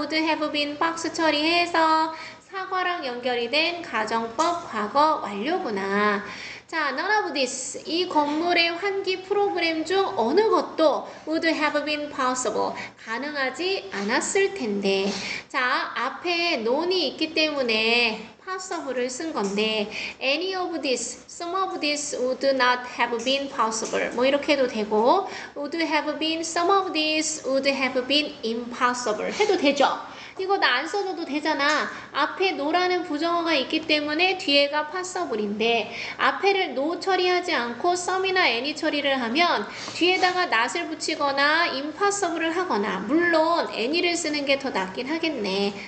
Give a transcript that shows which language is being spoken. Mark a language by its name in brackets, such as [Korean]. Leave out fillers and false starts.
[Korean] would have been 박스 처리해서 사과랑 연결이 된 가정법 과거 완료구나. 자, [English] none of this, [Korean] 이 건물의 환기 프로그램 중 어느 것도 [English] would have been possible, [Korean] 가능하지 않았을 텐데. 자, 앞에 non이 있기 때문에 possible을 쓴 건데 [English] any of this, some of this would not have been possible [Korean] 뭐 이렇게 해도 되고 would have been, [English] some of this would have been impossible [Korean] 해도 되죠? 이거 나 안 써줘도 되잖아. 앞에 no라는 부정어가 있기 때문에 뒤에가 possible인데 앞에를 no 처리하지 않고 some이나 any 처리를 하면 뒤에다가 not을 붙이거나 impossible을 하거나, 물론 any를 쓰는 게 더 낫긴 하겠네.